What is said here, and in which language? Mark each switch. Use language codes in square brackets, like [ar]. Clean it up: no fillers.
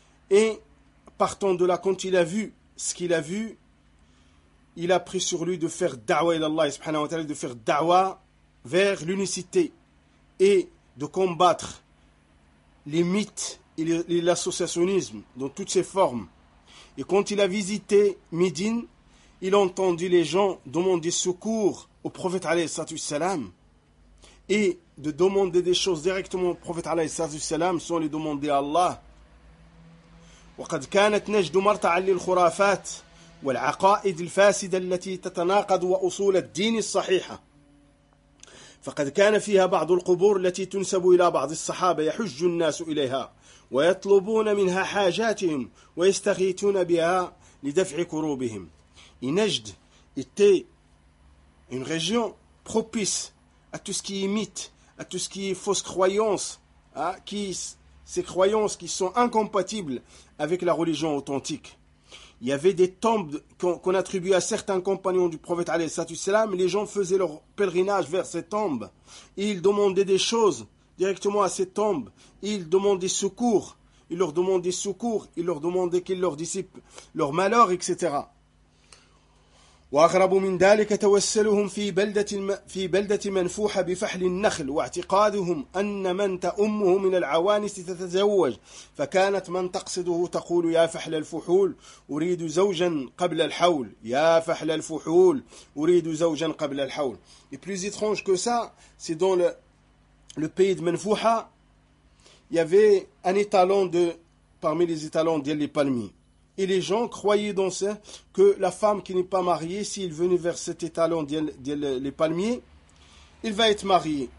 [fr] Et partant de là, quand il a vu ce qu'il a vu, il a pris sur lui de faire da'wa ila Allah subhanahu wa ta'ala, de faire da'wa vers l'unicité et de combattre les mythes et l'associationnisme dans toutes ses formes. Et quand il a visité Médine, il a entendu les gens demander secours au prophète alayhi salatu salam et de demander des choses directement au prophète alayhi salatu salam sans les demander à Allah. [ar] وقد كانت نجد مرتعا للخرافات والعقائد الفاسدة التي تتناقض وأصول الدين الصحيحة فقد كان فيها بعض القبور التي تنسب إلى بعض الصحابة يحج الناس إليها ويطلبون منها حاجاتهم ويستغيثون بها لدفع كروبهم. [fr] نجد était une région propice à tout ce qui est mythe, à tout ce qui est fausse croyance, ces croyances qui sont incompatibles avec la religion authentique. Il y avait des tombes qu'on attribue à certains compagnons du prophète, alayhi salam. Les gens faisaient leur pèlerinage vers ces tombes. Ils demandaient des choses directement à ces tombes. Ils demandaient secours. Ils leur demandaient secours. Ils leur demandaient qu'ils leur dissipent leur malheur, etc. [ar] وأغرب من ذلك توسلهم في بلدة منفوحة بفحل النخل واعتقادهم أن من تأمه من العوانس تتزوج فكانت من تقصده تقول يا فحل الفحول أريد زوجا قبل الحول يا فحل الفحول أريد زوجا قبل الحول. [fr] Et plus étrange que ça, c'est dans le pays de Manfouha, il y avait un étalon parmi les étalons des palmiers. Et les gens croyaient dans ça que la femme qui n'est pas mariée, s'il venait vers cet étalon des palmiers, il va être marié.